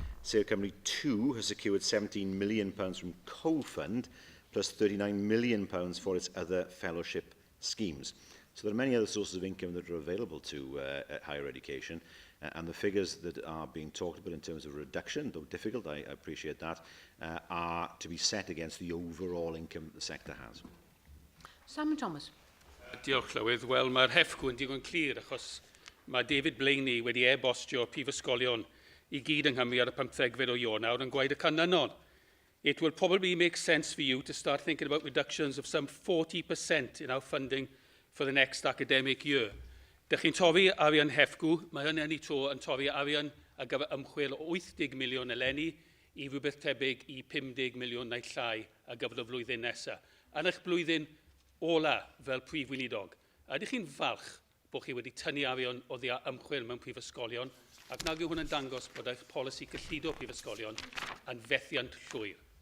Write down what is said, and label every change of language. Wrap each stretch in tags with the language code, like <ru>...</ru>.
<en>Sêr Cymru 2 has secured £17 million from co-fund, plus £39 million for its other fellowship schemes. So there are many other sources of income that are available to higher education, and the figures that are being talked about in terms of reduction, though difficult, I appreciate that, are to be set against the overall income that the sector has. Simon Thomas.</en> <cy>Diolch, Llywydd. Wel, mae'r HEFCW yn digon clir, achos mae David Blaney wedi e-bostio prifysgolion I gyd yng Nghymru ar y 15fed o Ionawr yn gwaed y Canlynol.</cy> <en>It will probably make sense for you to start thinking about reductions of some 40% in our funding for the next academic year.</en> <cy>Dych chi'n torri arian HEFCW, mae hynny'n ei tro yn torri arian ar gyfer ymchwil o 80 miliwn eleni I rhywbeth tebyg I 50 miliwn neu llai ar gyfer y flwyddyn nesaf. Yn eich blwyddyn ola fel Prif Weinidog, ydych chi'n falch bod chi wedi tynnu arian o ddi ymchwil mewn prifysgolion, ac nag yw hwn yn dangos bod eich polisi cyllido prifysgolion yn fethiant llwyr?</cy>